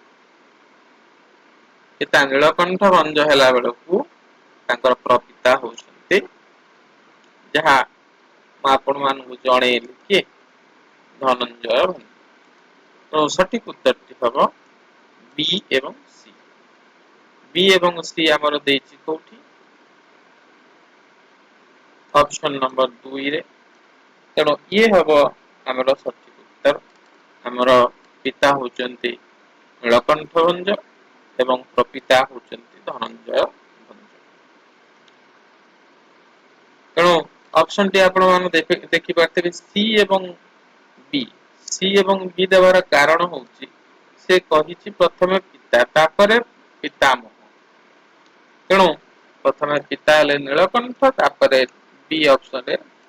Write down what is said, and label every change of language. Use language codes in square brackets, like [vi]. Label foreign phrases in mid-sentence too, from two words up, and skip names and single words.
[or] ପିତା ନୀଳକଣ୍ଠ ଭଞ୍ଜ ହେଲା ବେଳକୁ ତାଙ୍କର ପ୍ରପିତା ହଉଛନ୍ତି ଯାହା ମୁଁ ଆପଣ ମାନଙ୍କୁ ଜଣେଇଲି କିଏ ଧନଞ୍ଜୟ ଭଞ୍ଜ ତ ସଠିକ ଉତ୍ତରଟି ହବ ବି ଏବଂ ସି ବି ଏବଂ ସି ଆମର ଦେଇଛି କୋଉଠି [en] option number [or] 2 ରେ ତେଣୁ ଏ ହବ ଆମର ସଠିକ ଉତ୍ତର ଆମର ପିତା ହଉଛନ୍ତି ନୀଳକଣ୍ଠ ଭଞ୍ଜ ଏବଂ ପ୍ରପିତା ହଉଛନ୍ତି ଧନଞ୍ଜୟ ଭଞ୍ଜ ତେଣୁ ଅପସନ ଟି ଆପଣ ମାନେ ଦେଖିପାରୁଥିବେ ସି ଏବଂ ବି ସି ଏବଂ ବି ଦେବାର କାରଣ ହଉଛି ସେ କହିଛି ପ୍ରଥମେ ପିତା ତାପରେ ପିତାମହ ତେଣୁ ପ୍ରଥମେ ପିତା ହେଲେ ନୀଳକଣ୍ଠ ତାପରେ ବି ଅପସନରେ